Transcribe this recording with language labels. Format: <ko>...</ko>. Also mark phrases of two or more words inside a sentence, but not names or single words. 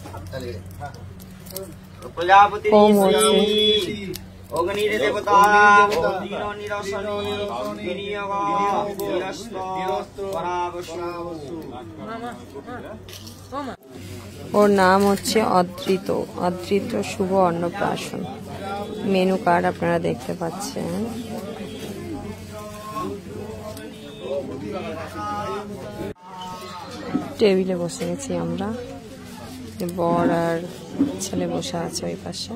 <sa>प्रजापति ओम ओम अग्निरे देवता नीर निरसनी विनियोग निरस्त परावसु।</sa> <bn>ওর নাম হচ্ছে অদ্রিত। অদ্রিত শুভ অন্নপ্রাশন। মেনু কার্ড আপনারা দেখতে পাচ্ছেন। টেবিলে বসে গেছি আমরা, বর আর ছেলে বসে আছে ওই পাশে।</bn>